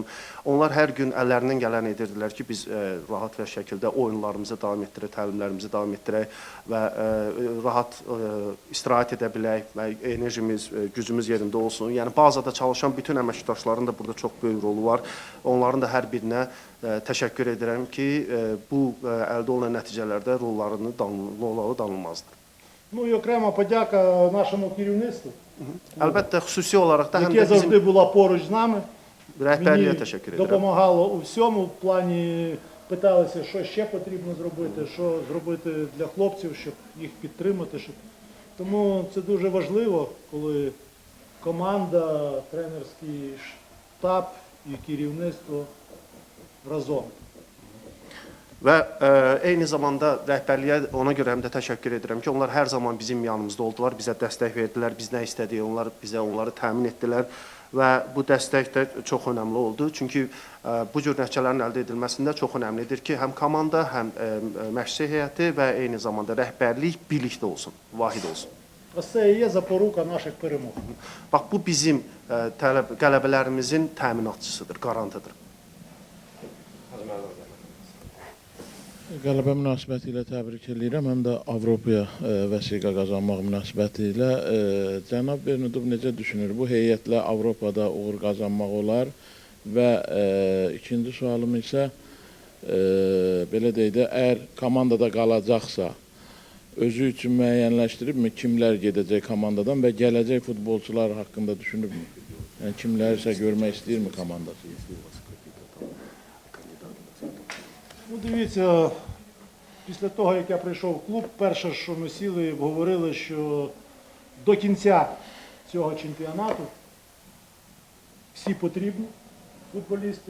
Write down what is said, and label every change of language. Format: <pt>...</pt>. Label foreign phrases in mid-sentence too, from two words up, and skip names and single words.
<az>Onlar hər gün əllərindən gələni edirdilər ki, biz rahat və şəkildə oyunlarımızı davam etdirək, təlimlərimizi davam etdirək və rahat istirahət edə bilək və enerjimiz, gücümüz yerində olsun. Yəni bazada çalışan bütün əməkdaşların da burada çox böyük rolu var. Onların da hər birinə təşəkkür edirəm ki, bu əldə olunan nəticələrdə rollarını danılmazdır.</az> <uk>Ну і окрема подяка нашому керівництву,</uk> <az>Əlbəttə xüsusi olaraq da həm</az> <uk>яке</uk> <az>də bizim</az> <uk>завжди було поруч з нами.</uk> <az>rəhbərliyə</az> <uk>Мені</uk> <az>təşəkkür edirəm.</az> <uk>допомагало у всьому, в плані питалися, що ще потрібно зробити, що зробити для хлопців, щоб їх підтримати. Тому це дуже важливо, коли команда, тренерський штаб і керівництво разом.</uk> <az>Və eyni zamanda rəhbərliyə ona görə həm də təşəkkür edirəm ki, onlar hər zaman bizim yanımızda oldular, bizə dəstək verdilər, biz nə istədik, onlar bizə onları təmin etdilər və bu dəstək də çox önəmli oldu. Çünki bu cür nəticələrin əldə edilməsində çox önəmlidir ki, həm komanda, həm məşqçi heyəti və eyni zamanda rəhbərlik birlikdə olsun, vahid olsun.</az> <uk>Ось це і є запорука наших перемог.</uk> <az>Bax, bu bizim qələbələrimizin təminatçısıdır, garantıdır. Qələbə münasibəti ilə təbrik edirəm, həm də Avropaya vəsiqə qazanmaq münasibəti ilə. Cənab Bernudov necə düşünür? Bu heyətlə Avropada uğur qazanmaq olar və ikinci sualım isə belə deyək də, əgər komandada qalacaqsa, özü üçün müəyyənləşdiribmi kimlər gedəcək komandadan və gələcək futbolçular haqqında düşünübmü? Yəni kimlərsə görmək istəyirmi komandası?</az> <uk>Ну, дивіться, після того, як я прийшов в клуб, перше, що ми сіли і обговорили, що до кінця цього чемпіонату всі потрібні футболісти.</uk>